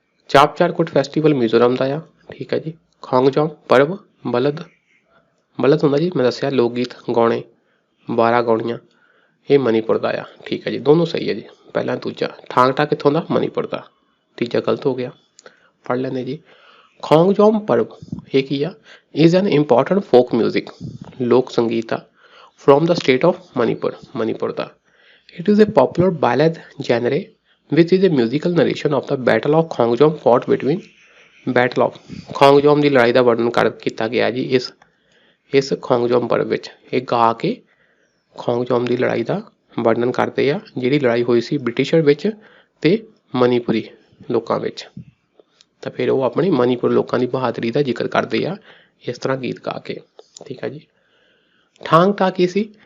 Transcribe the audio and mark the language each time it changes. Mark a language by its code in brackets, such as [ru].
[pa] ਚਾਪਚਾਰਕੁਟ festival Mizoram ਦਾ ਆ, ਠੀਕ ਹੈ ਜੀ। ਖੋਂਗਜੋਮ ਪਰਬ ਬਲਦ ਹੁੰਦਾ ਜੀ, ਮੈਂ ਦੱਸਿਆ ਲੋਕ ਗੀਤ ਗਾਉਣੇ, 12 ਗਾਉਣੀਆਂ, ਇਹ ਮਨੀਪੁਰ ਦਾ ਆ, ਠੀਕ ਹੈ ਜੀ। ਦੋਨੋਂ ਸਹੀ ਹੈ ਜੀ, ਪਹਿਲਾ ਦੂਜਾ। ਠਾਂਗ ਟਾ ਕਿੱਥੋਂ ਦਾ? ਮਨੀਪੁਰ ਦਾ। ਤੀਜਾ ਗਲਤ ਹੋ ਗਿਆ, ਪੜ੍ਹ ਲੈਂਦੇ ਜੀ। ਖੋਂਗਜੋਮ ਪਰਬ ਇਹ ਕੀ ਆ? [en] is an important folk music, [pa] ਲੋਕ ਸੰਗੀਤ ਆ, [en] From the state of Manipur ਦਾ। It is a popular ballad genre which is a musical narration of the battle of Khongjom fought between battle of [pa] ਖੋਂਗਜੋਮ ਦੀ ਲੜਾਈ ਦਾ ਵਰਣਨ ਕੀਤਾ ਗਿਆ ਜੀ ਇਸ ਖੋਂਗਜੋਮ ਪਰਬ ਵਿੱਚ। ਇਹ ਗਾ ਕੇ ਖੋਂਗਜੋਮ ਦੀ ਲੜਾਈ ਦਾ ਵਰਣਨ ਕਰਦੇ ਆ, ਜਿਹੜੀ ਲੜਾਈ ਹੋਈ ਸੀ ਬ੍ਰਿਟਿਸ਼ਰ ਵਿੱਚ ਤੇ ਮਨੀਪੁਰੀ ਲੋਕਾਂ ਵਿੱਚ। ਤਾਂ ਫਿਰ ਉਹ ਆਪਣੀ ਮਨੀਪੁਰ ਲੋਕਾਂ ਦੀ ਬਹਾਦਰੀ ਦਾ ਜ਼ਿਕਰ ਕਰਦੇ ਆ ਇਸ ਤਰ੍ਹਾਂ ਗੀਤ ਗਾ ਕੇ, ਠੀਕ ਹੈ ਜੀ। ਠਾਂਗ ਟਾ ਕੀ ਸੀ?